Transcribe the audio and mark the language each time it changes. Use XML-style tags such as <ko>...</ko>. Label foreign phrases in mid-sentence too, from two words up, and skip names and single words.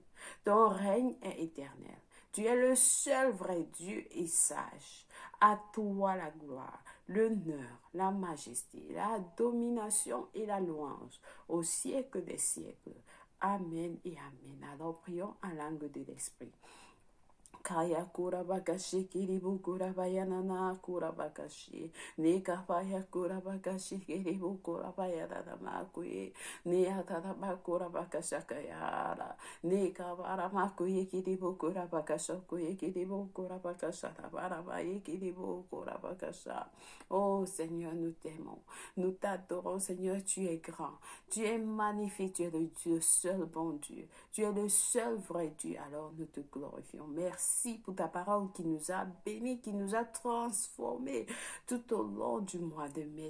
<fr>Ton règne est éternel. Tu es le seul vrai Dieu et sage. À toi la gloire, l'honneur, la majesté, la domination et la louange au siècle des siècles. Amen et amen. Alors prions en langue de l'Esprit. Kaya kurabakashi kiribu kurabayanana kurabakashi ne kapaya kurabakashi kiribu kurabayana makuye ne ataraba kurabakashakayara ne kabara makuye kiribu kurabakashakuye kiribu kurabakashara barabaye kiribu kurabakasha. Oh Seigneur, nous t'aimons, nous t'adorons. Seigneur, tu es grand, tu es magnifique, tu es le Dieu seul bon Dieu, tu es le seul vrai Dieu. Alors nous te glorifions. Merci pour ta parole qui nous a bénis, qui nous a transformés tout au long du mois de mai.</fr>